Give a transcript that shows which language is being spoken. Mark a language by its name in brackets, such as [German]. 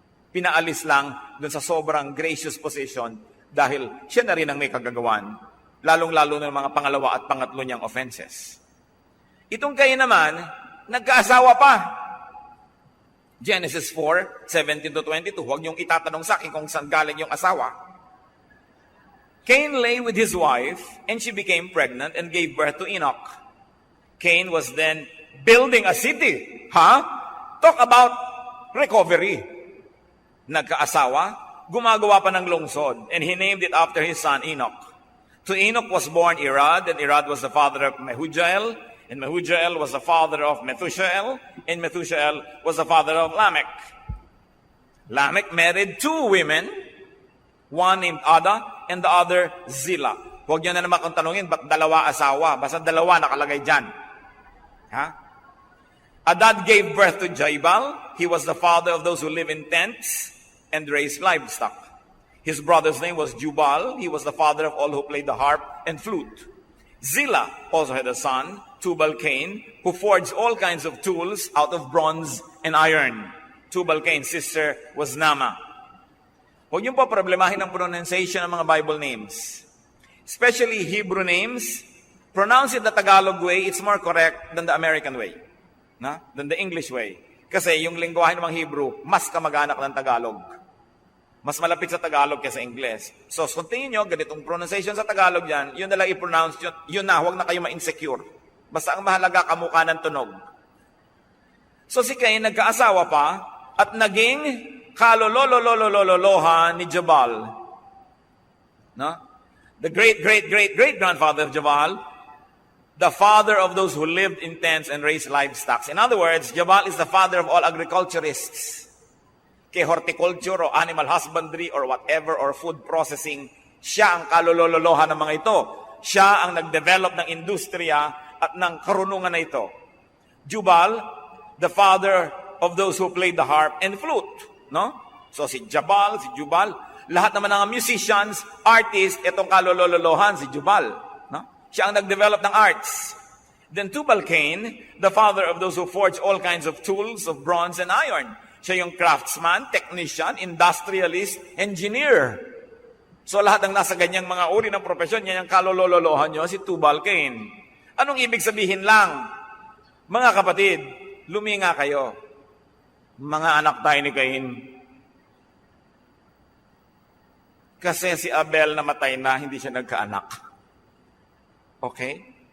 [Filipino] Pinaalis lang dun sa sobrang gracious position dahil siya na rin ang may kagagawan, lalong-lalo ng mga pangalawa at pangatlo niyang offenses. Itong kayo naman, nagkaasawa pa. Genesis 4:17-22. Huwag niyong itatanong sa akin kung saan galing yung asawa. [English] Cain lay with his wife, and she became pregnant and gave birth to Enoch. Cain was then building a city. Talk about recovery. [Filipino] Nagkaasawa, gumagawa pa ng lungsod, [English] and he named it after his son Enoch. To Enoch was born Irad, and Irad was the father of Mehujael, and Mehujael was the father of Methusael, and Methusael was the father of Lamech. Lamech married 2 women, one named Ada, and the other Zillah. [Filipino] Huwag niyo na naman kung tanungin, ba't dalawa asawa? Basta dalawa nakalagay dyan. [English] Adad gave birth to Jabal. He was the father of those who live in tents and raise livestock. His brother's name was Jubal. He was the father of all who played the harp and flute. Zillah also had a son, Tubal-Cain, who forged all kinds of tools out of bronze and iron. Tubal-Cain's sister was Naamah. [Filipino] Huwag niyo pa problemahin ang pronunciation ng mga Bible names. [English] Especially Hebrew names. Pronounce it the Tagalog way, it's more correct than the American way. Than the English way. [Filipino] Kasi yung lingwahe ng mga Hebrew, mas kamag-anak ng Tagalog. Mas malapit sa Tagalog kaysa English. So, kung tingin nyo, ganitong pronunciation sa Tagalog yan, yun na lang i-pronounce yun na, huwag na kayo ma-insecure. Basta ang mahalaga, kamukha ng tunog. So, si Cain nagkaasawa pa, at naging kalololololololoha ni Jabal. [English] The great-great-great-great-grandfather of Jabal, the father of those who lived in tents and raised livestock. In other words, Jabal is the father of all agriculturists. [Filipino] Kay horticulture o [English] animal husbandry or whatever or food processing, [Filipino] siya ang kalolololoha ng mga ito. Siya ang nag-develop ng industriya at ng karunungan na ito. [English] Jubal, the father of those who played the harp and flute. [Filipino] So si Jabal, si Jubal, lahat naman ng musicians, artists, itong kalolololohan, si Jubal. Siya ang nag-develop ng arts. [English] Then Tubal-Cain, the father of those who forged all kinds of tools of bronze and iron. [Filipino] Siya yung craftsman, technician, industrialist, engineer. So lahat ng nasa ganyang mga uri ng profesyon, yan yung kalolololohan nyo, si Tubal-Cain. Anong ibig sabihin lang? Mga kapatid, luminga kayo. Mga anak tayo ni Cain. Kasi si Abel namatay na, hindi siya nagkaanak. Okay?